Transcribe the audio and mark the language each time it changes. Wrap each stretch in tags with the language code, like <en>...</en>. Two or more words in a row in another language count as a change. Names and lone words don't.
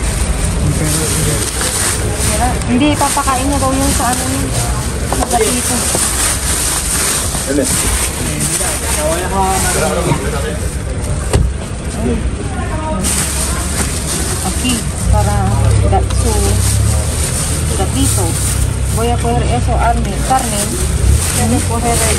<tl>Hindi, papakain niya daw yung sa ano yun.</tl> <es>Sa gatito. Aquí, para su gatito. Voy a coger eso, Carmen. Voy a coger el...</es>